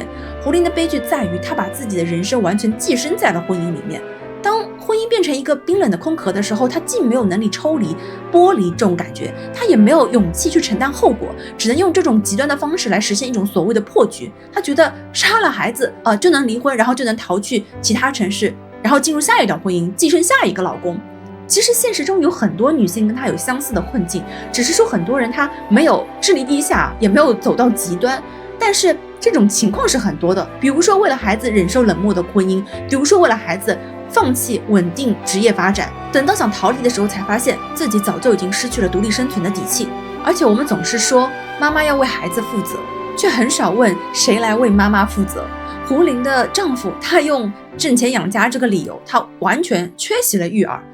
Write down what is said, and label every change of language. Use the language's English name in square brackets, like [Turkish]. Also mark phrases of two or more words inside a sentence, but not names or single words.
[Chinese] 胡林的悲劇在於他把自己的人生完全寄生在了婚姻裡面，當婚姻變成一個冰冷的空殼的時候，他既沒有能力抽離剝離這種感覺，他也沒有勇氣去承擔後果，只能用這種極端的方式來實現一種所謂的破局。他覺得殺了孩子就能離婚，然後就能逃去其他城市，然後進入下一段婚姻，繼承下一個老公。其實現實中有很多女性跟她有相似的困境，只是說很多人她沒有智力低下，也沒有走到極端，但是這種情況是很多的。比如說為了孩子忍受冷漠的婚姻，比如說為了孩子放棄穩定職業發展，等到想逃離的時候才發現自己早就已經失去了獨立生存的底氣。而且我們總是說媽媽要為孩子負責，卻很少問誰來為媽媽負責。胡林的丈夫他用掙錢養家這個理由，他完全缺席了育兒。